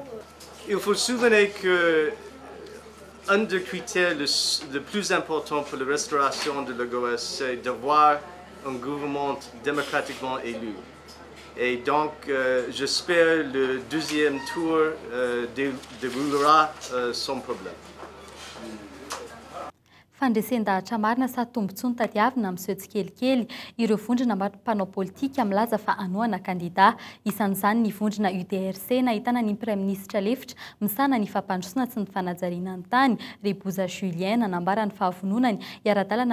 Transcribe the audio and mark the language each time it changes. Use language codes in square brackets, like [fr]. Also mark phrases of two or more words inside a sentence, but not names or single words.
[fr] Il faut se souvenir que un des critères le plus important pour la restauration de la GOA, c'est d'avoir un gouvernement démocratiquement élu. Et donc, j'espère que le deuxième tour déroulera sans problème. [mg] Fandresendahatra marina sa tombontsoa ny tadiavina amin'ny soetsikelikely ireo vondrona mpanao politika milaza fa anohana kandida isan'izany ny vondrona UDRC nahitana ny praiministra lefitra misana ny fampandrosoana sy ny fanajariana ny tany Reboza Julien nanambara ny fahavononany iara-dalana